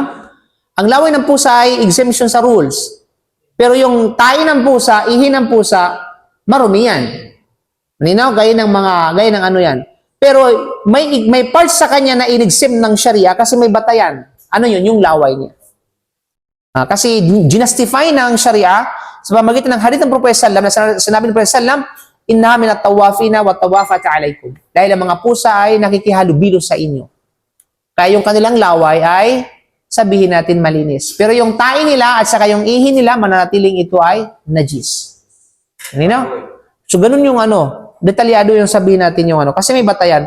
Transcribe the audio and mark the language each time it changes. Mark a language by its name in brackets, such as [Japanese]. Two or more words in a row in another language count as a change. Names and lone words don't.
[Filipino] Ang laway ng pusa ay exemption sa rules. Pero yung tae ng pusa, ihi ng pusa, marumi yan. Malinaw? Gaya ng ano yan. Pero may parts sa kanya na in-exempt ng Sharia kasi may batayan. Ano yun? Yung laway niya. Kasi ginastify ng Sharia sa pamamagitan ng hadith ng Propeta sallam na sinabi ng Propeta sallam, [Arabic] إنها من الطوافين والطوافات عليكم. [Filipino] Dahil ang mga pusa ay nakikihalubilo sa inyo. Kaya yung kanilang laway ay sabihin natin malinis. Pero yung tae nila at saka yung ihi nila, mananatiling ito ay najis. Ano? So, ganun yung detalyado yung sabihin natin yung Kasi may batayan.